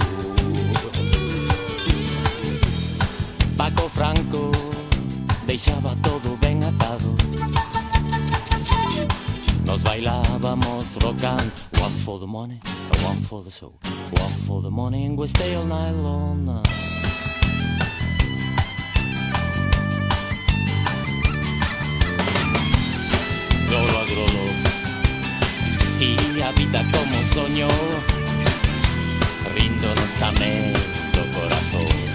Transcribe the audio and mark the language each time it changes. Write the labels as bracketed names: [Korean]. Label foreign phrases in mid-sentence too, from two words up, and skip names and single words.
[Galician] Paco Franco deixaba todo ben atado, nos bailábamos [English] rock and one for the money, one for the soul, one for the money, and we stay all night long. [Galician] Grolo a grolo, e a vida como un soño, ríndonos tamén do corazón.